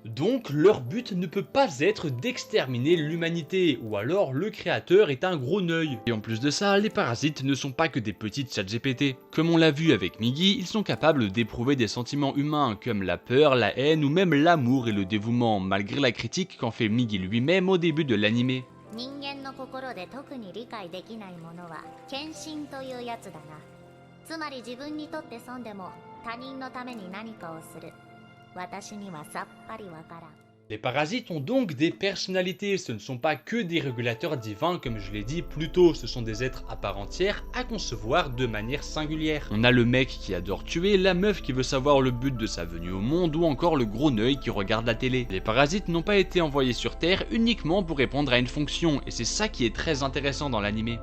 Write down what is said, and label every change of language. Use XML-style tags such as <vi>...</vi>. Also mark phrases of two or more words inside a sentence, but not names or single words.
<fr>Donc, leur but ne peut pas être d'exterminer l'humanité, ou alors le créateur est un gros neuil. Et en plus de ça, les parasites ne sont pas que des petites ChatGPT. Comme on l'a vu avec Migi, ils sont capables d'éprouver des sentiments humains comme la peur, la haine ou même l'amour et le dévouement, malgré la critique qu'en fait Migi lui-même au début de l'anime.</fr> <ja>人間の心で特に理解できないものは献身というやつだな。つまり自分にとって損でも他人のために何かをする。私にはさっぱりわからん。</ja> <fr>Les parasites ont donc des personnalités, ce ne sont pas que des régulateurs divins comme je l'ai dit plus tôt, ce sont des êtres à part entière à concevoir de manière singulière. On a le mec qui adore tuer, la meuf qui veut savoir le but de sa venue au monde ou encore le gros neuil qui regarde la télé. Les parasites n'ont pas été envoyés sur Terre uniquement pour répondre à une fonction et c'est ça qui est très intéressant dans l'anime.</fr>